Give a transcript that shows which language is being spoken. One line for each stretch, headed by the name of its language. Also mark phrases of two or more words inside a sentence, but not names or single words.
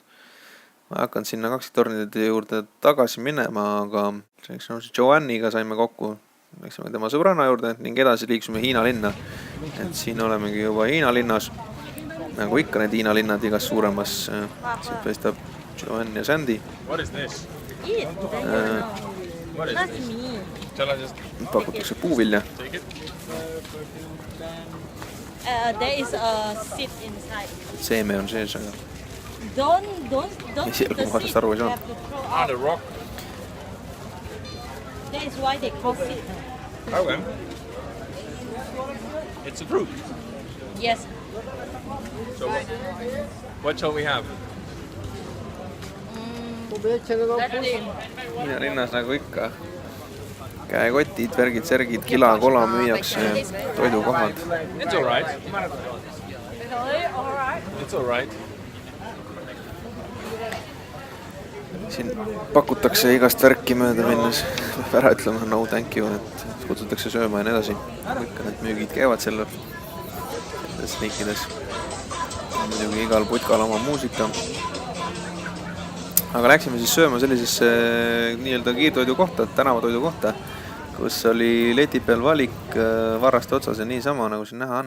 Estonian: Ma hakkan sinna kaksiktornide juurde tagasi minema, aga Joanniga saime kokku, läksime tema sõbrana juurde ning edasi liiksume Hiina linna. Et siin olemegi juba Hiina linnas, nagu ikka need Hiina linnad igas suuremas. Siit paistab Joann ja Sandy. Pakutakse puuvilja.
English: There is a seed inside.
Estonian: Seeme on sees, aga
English: Don't
Estonian: esil kui ma aru ei saa.
English: The rock. That is why they call seed. Okay. It's a fruit. Yes. So what shall we have?
Estonian: Hiina linnas nagu ikka. Käekotid, värgid, särgid, kila, kola müüakse, toidukohad.
English: It's all right. It's all right.
Estonian: siin pakutakse igast värki mööda minnes, peab ära ütlema
English: no thank you,
Estonian: et kutsutakse sööma ja nii edasi. Ikka need müügid käivad selles riikides. Muidugi igal putkal oma muusika. Aga läksime siis sööma sellisesse nii-öelda kiirtoidu kohta, tänavatoidu kohta, kus oli leti peal valik varraste otsas ja niisama, nagu siin näha on.